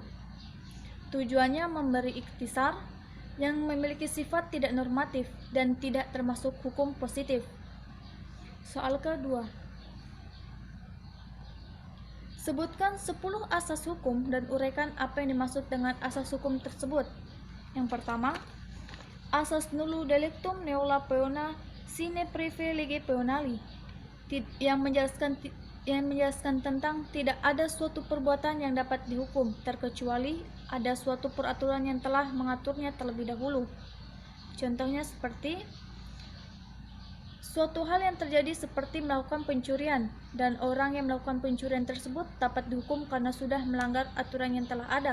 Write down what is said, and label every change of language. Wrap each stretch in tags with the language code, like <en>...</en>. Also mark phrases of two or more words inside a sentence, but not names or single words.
<id>Tujuannya memberi ikhtisar yang memiliki sifat tidak normatif dan tidak termasuk hukum positif. Soal kedua. Sebutkan 10 asas hukum dan uraikan apa yang dimaksud dengan asas hukum tersebut. Yang pertama, asas</id> <la>nullo delictum nulla peona sine privi lege peonali,</la> <id>yang menjelaskan tentang tidak ada suatu perbuatan yang dapat dihukum terkecuali ada suatu peraturan yang telah mengaturnya terlebih dahulu. Contohnya seperti suatu hal yang terjadi seperti melakukan pencurian dan orang yang melakukan pencurian tersebut dapat dihukum karena sudah melanggar aturan yang telah ada.</id>